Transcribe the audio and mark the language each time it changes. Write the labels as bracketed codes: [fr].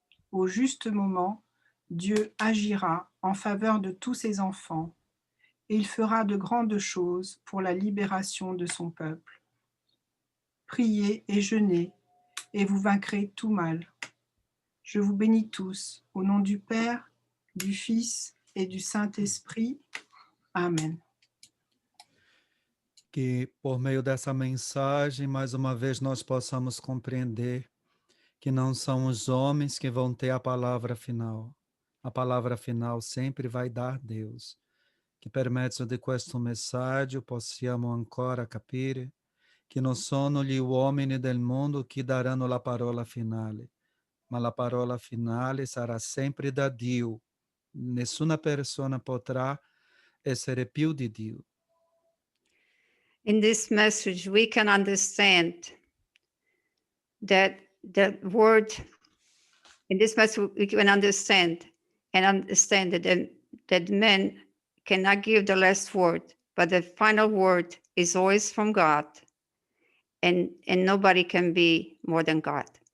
[fr] Au juste moment, Dieu agira en faveur de tous ses enfants, et il fera de grandes choses pour la libération de son peuple. Priez et jeûnez, et vous vaincrez tout mal. Je vous bénis tous, au nom du Père, du Fils et du Saint-Esprit. Amen. [pt] Que por meio dessa mensagem, mais uma vez, nós possamos compreender que não são os homens que vão ter a palavra final. A palavra final sempre vai dar Deus. [it] Che per mezzo di questo messaggio possiamo ancora capire che non sono gli uomini del mondo che daranno la parola finale, ma la parola finale sarà sempre da Dio. Nessuna persona potrà essere più di Dio. [en] In this message, we can understand that the word, in this message, we can understand that men cannot give the last word, but the final word is always from God, and nobody can be more than God.